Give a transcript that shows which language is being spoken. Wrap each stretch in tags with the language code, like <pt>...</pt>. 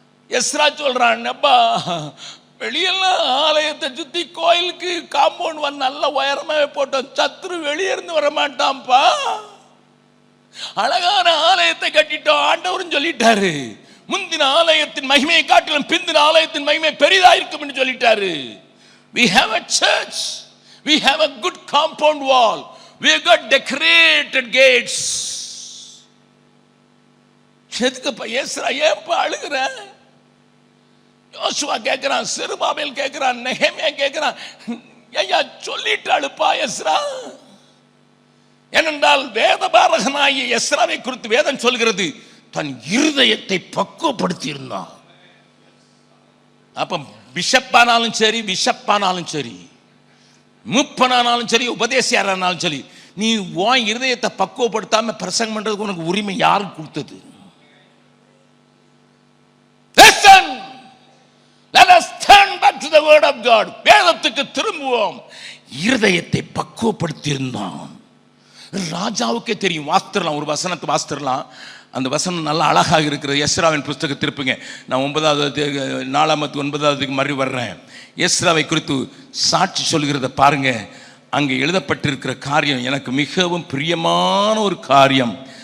<ta>Ezra சொல்றான், அப்பா வெளியெல்லாம் ஆலயத்தை சுத்தி கோயிலுக்கு காம்பவுண்ட் வந்து நல்ல உயரமாவே போட்டோம், சத்துரு வெளியே இருந்து வர மாட்டான்ப்பா, அழகான ஆலயத்தை கட்டிட்டோம், ஆண்டவரும் சொல்லிட்டாரு. முந்தின ஆலயத்தின் மகிமையை காட்டிலும் பிந்தின ஆலயத்தின் மகிமை பெரிதா இருக்கும் என்று சொல்லிட்டாரு.</ta> <en>We have a church, we have a good compound wall, we have got decorated gates.</en> <ta>எதுக்குப்பா எஸ்ரா ஏன்பா அழுகிற? யோசுவா கேட்கிறான், செருபாபேல் கேட்கிறான், நெகேமியா கேட்கிறான், ஐயா சொல்லிட்டாளுப்பா எஸ்ரா. ஏனென்றால் வேதபாரகனாகிய எஸ்ராவை குறித்து வேதம் சொல்கிறது, தன் இருதயத்தை பக்குவப்படுத்தி இருந்தான். அப்ப பிஷப்பானாலும் சரி, பிஷப்பானாலும் சரி, மூப்பனானாலும் சரி, உபதேசியாரானாலும் சரி, நீ உன் இருதயத்தை பக்குவப்படுத்தாம பிரசங்கம் பண்றதுக்கு உனக்கு உரிமை யாரு கொடுத்தது?</ta> <en>Listen, let us turn back to the word of God.</en> <ta>வேதத்துக்கு திரும்புவோம். இருதயத்தை பக்குவப்படுத்தி இருந்தான். ராஜாவுக்கே தெரியும். வாஸ்தரலாம், ஒரு வசனத்தை வாஸ்தரலாம். அந்த வசனம் நல்லா அழகாக இருக்கிறது. எஸ்ராவின் புஸ்தகம் திருப்புங்க. நான் 9வது மறுபடி வர்றேன். எஸ்ராவை குறித்து சாட்சி சொல்கிறத பாருங்க. அங்கே எழுதப்பட்டிருக்கிற காரியம் எனக்கு மிகவும் பிரியமான ஒரு காரியம்.</ta>